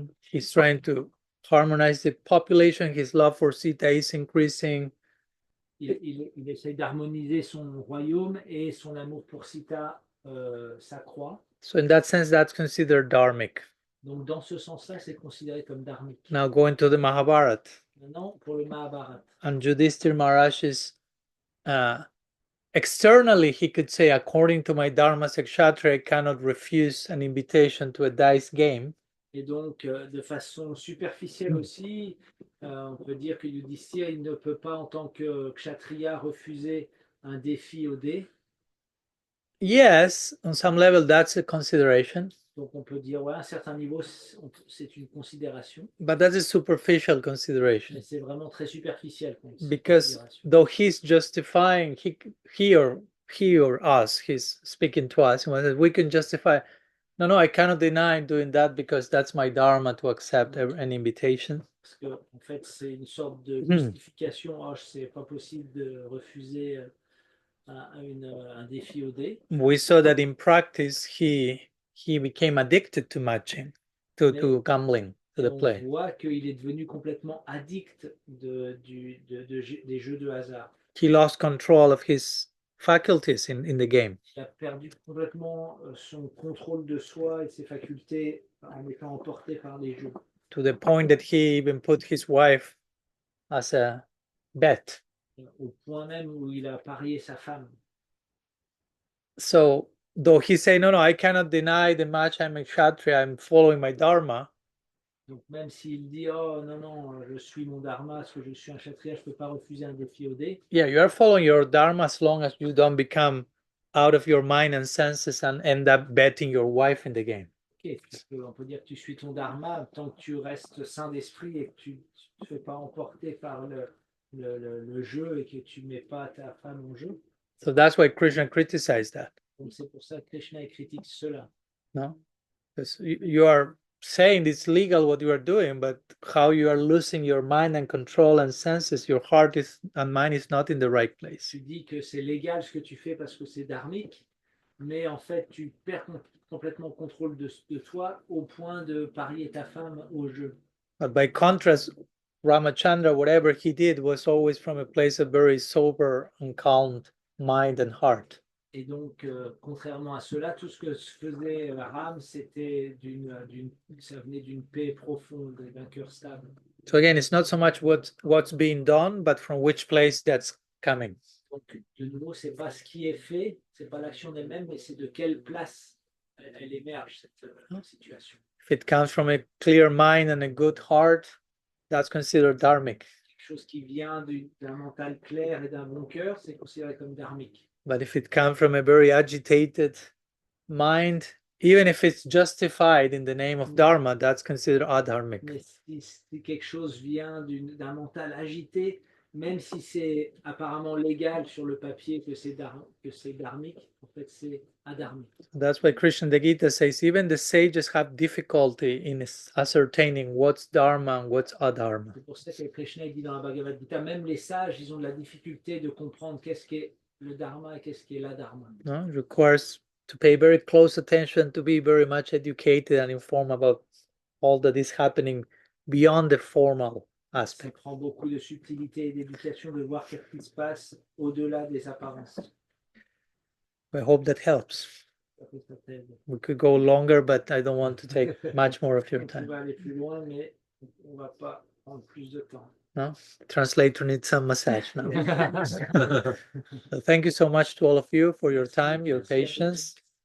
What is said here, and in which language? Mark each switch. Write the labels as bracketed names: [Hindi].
[English] He's trying to harmonize the population. His love for Sita is increasing. [French] Il essaie d'harmoniser son royaume et son amour pour Sita s'accroît. [English] So in that sense, that's considered dharmic. [French] Donc dans ce sens-là, c'est considéré comme dharmique. [English] Now going to the Mahabharata. [French] Maintenant, pour le Mahabharata. [English] And Yudhishthira Maharaj is externally, he could say, according to my Dharma as a Kshatriya, I cannot refuse an invitation to a dice game. [French] Et donc, de façon superficielle aussi, on peut dire que Yudhishthira, il ne peut pas, en tant que Kshatriya, refuser un défi au dé. [English] Yes, on some level, that's a consideration. [French] Donc, on peut dire, ouais, à un certain niveau, c'est une considération. [English] But that's a superficial consideration. [French] Mais c'est vraiment très superficiel. [English] Because though he's justifying, he or us, he's speaking to us, we can justify, no, I cannot deny doing that because that's my dharma to accept an invitation. [French] Parce que, en fait, c'est une sorte de justification. C'est pas possible de refuser un défi au dé. [English] We saw that in practice, he became addicted to matching, to gambling, to the play. [French] On voit qu'il est devenu complètement addict des jeux de hasard. [English] He lost control of his faculties in the game. [French] Il a perdu complètement son contrôle de soi et ses facultés en étant emporté par les jeux. [English] To the point that he even put his wife as a bet. [French] au point même où il a parié sa femme. [English] So though he say, no, I cannot deny the much I'm a Kshatriya, I'm following my Dharma. [French] Donc même s'il dit, oh non, je suis mon dharma, parce que je suis un kshatriya, je ne peux pas refuser un défi au dé. [English] Yeah, you are following your Dharma as long as you don't become out of your mind and senses and end up betting your wife in the game. [French] Ok, on peut dire que tu suis ton dharma tant que tu restes sain d'esprit et que tu ne te fais pas emporter par le jeu et que tu ne mets pas ta femme en jeu. [English] So that's why Krishna criticized that. [French] Donc c'est pour ça que Krishna critique cela. [English] No? Because you are saying it's legal what you are doing, but how you are losing your mind and control and senses, your heart is and mind is not in the right place. [French] Tu dis que c'est légal ce que tu fais parce que c'est dharmique, mais en fait tu perds complètement le contrôle de toi au point de parier ta femme au jeu. [English] But by contrast, Ramachandra, whatever he did was always from a place of very sober and calm mind and heart. [French] Et donc, contrairement à cela, tout ce que faisait Ram, c'était ça venait d'une paix profonde et d'un cœur stable. [English] So again, it's not so much what's being done, but from which place that's coming. [French] Donc, de nouveau, c'est pas ce qui est fait, c'est pas l'action elle-même, mais c'est de quelle place elle émerge cette situation. [English] If it comes from a clear mind and a good heart, that's considered dharmic. [French] Quelque chose qui vient d'un mental clair et d'un bon cœur, c'est considéré comme dharmique. [English] But if it comes from a very agitated mind, even if it's justified in the name of Dharma, that's considered adharmic. [French] Mais si quelque chose vient d'un mental agité, même si c'est apparemment légal sur le papier que c'est dharmique, en fait c'est adharmique. [English] That's why Krishna the Gita says even the sages have difficulty in ascertaining what's Dharma and what's adharma. [French] C'est pour ça que Krishna dit dans la Bhagavad Gita, même les sages, ils ont de la difficulté de comprendre qu'est-ce qu'est le dharma et qu'est-ce qu'est l'adharma. [English] No? It requires to pay very close attention, to be very much educated and informed about all that is happening beyond the formal aspect. [French] Ça prend beaucoup de subtilité et d'éducation de voir ce qui se passe au-delà des apparences. [English] I hope that helps. We could go longer, but I don't want to take much more of your [French] On [English] time. [French] va aller plus loin, mais on va pas prendre plus de temps. [English] No? Translator needs some massage now. So thank you so much to all of you for your time, your patience.